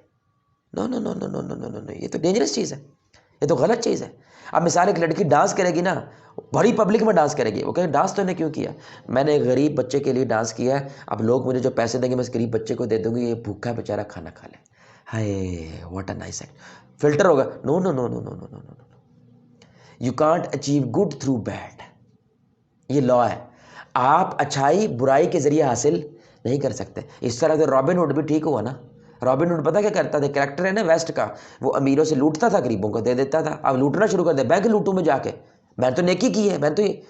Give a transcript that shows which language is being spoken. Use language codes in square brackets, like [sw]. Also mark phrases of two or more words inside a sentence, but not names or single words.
[en] no no no no no no no no, [ur] یہ تو ڈینجرس چیز ہے، یہ تو غلط چیز ہے. اب مثال ایک لڑکی ڈانس کرے گی نا، بڑی پبلک میں ڈانس کرے گی، وہ کہیں ڈانس تو نے کیوں کیا؟ میں نے ایک غریب بچے کے لیے ڈانس کیا ہے، اب لوگ مجھے جو پیسے دیں گے میں اس غریب بچے کو دے دوں گی، یہ بھوکا بیچارہ کھانا کھا لے. [en] hi what a nice act. [ur] فلٹر ہوگا. [en] no no no no no no no no, you can't achieve good through bad. [ur] یہ لا ہے. آپ اچھائی برائی کے ذریعے حاصل نہیں کر سکتے. اس طرح سے رابن ہوڈ بھی ٹھیک ہوا نا. رابن ہوڈ پتہ کیا کرتا تھا؟ کریکٹر ہے نا ویسٹ کا، وہ امیروں سے لوٹتا تھا، غریبوں کو دے دیتا تھا. اب لوٹنا شروع کر دے، بینک لوٹوں میں جا کے، میں تو نیکی کی ہے، میں تو یہ.